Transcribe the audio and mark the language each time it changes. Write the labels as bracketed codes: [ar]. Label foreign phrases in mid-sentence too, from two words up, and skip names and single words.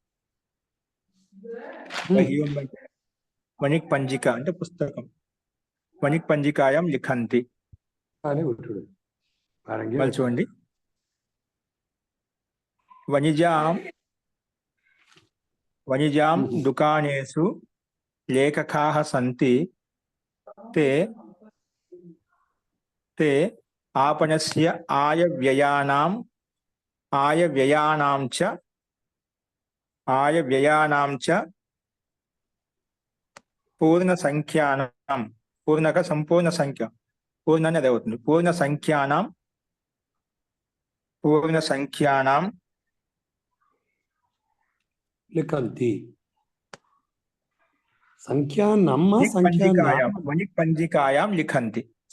[sa] వణిక్ పంజిక [te] అంటే పుస్తకం. [sa] వణిక్ పంజికాయాం లిఖంతి. [te] మళ్ళీ చూడండి. [sa] వణిజాం దుకానేషు లేఖకాః సంతి తే आपणस्य आयव्ययानां च पूर्ण संख्यानां [te] పూర్ణక సంపూర్ణ సంఖ్య పూర్ణ అనేది అవుతుంది. [sa] పూర్ణ సంఖ్యానాం లిఖంతి. సంఖ్యానమ్మ వణిక్ పంజికాయాం లిఖంతి.